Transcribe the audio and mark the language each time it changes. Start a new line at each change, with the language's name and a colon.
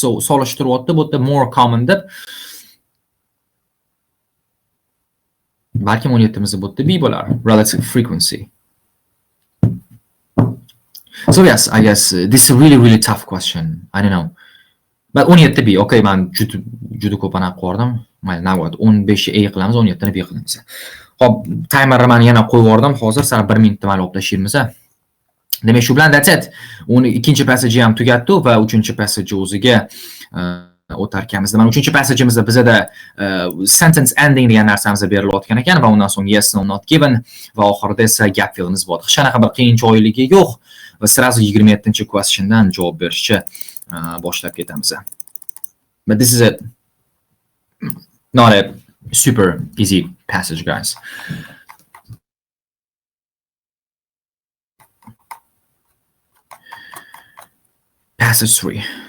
Uzbek: So solishtiryapti, bu yerda more common deb. Balki 17 mizda bu yerda B bo'lar. Relative frequency.
English: So yes, I guess this is a really tough question. I don't know. But 17 B. Okay,
Uzbek: men juda ko'p aniq qo'ydim. Mayli, navbat 15 A qilamiz, 17 ni B qilamiz. Xo'p, timerni men yana qo'yib yubordim. Hozir sal 1 minutda mana o'tlashimiz. Demak, shu bilan
English: that's it.
Uzbek: Uni ikkinchi passage ham tugatdi va uchinchi passage o'ziga o'tar ekanmiz. Mana uchinchi passageimizda bizda sentence ending degan narsamiz berilayotgan ekan va undan so'ng yes no not given va oxirida esa gap fillimiz bor. Hech qanaqa bir qiyinchilikligi yo'q va sразу 27-questiondan javob berishga boshlab ketamiz.
English: But this is not a super easy passage, guys. Passage 3.